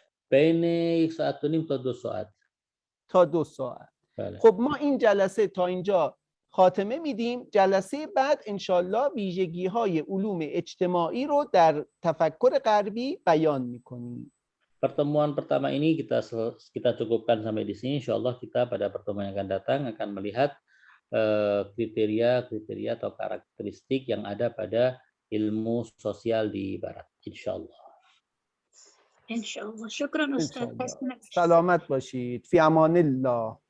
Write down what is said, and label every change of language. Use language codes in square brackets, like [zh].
[fa] بین 1.5 ساعت تا 2 ساعت. تا 2 ساعت. بله. خب ما این جلسه تا اینجا خاتمه میدیم. جلسه بعد انشالله ویژگی های علوم اجتماعی رو در تفکر غربی بیان میکنیم. [id] Pertemuan pertama ini kita cukupkan sampai di sini. Insyaallah kita pada pertemuan yang akan datang akan melihat kriteria atau karakteristik yang ada pada ilmu sosial di Barat. Insyaallah. Insyaallah. Syukran Ustaz. [fa] سلامت باشید. فی امان الله.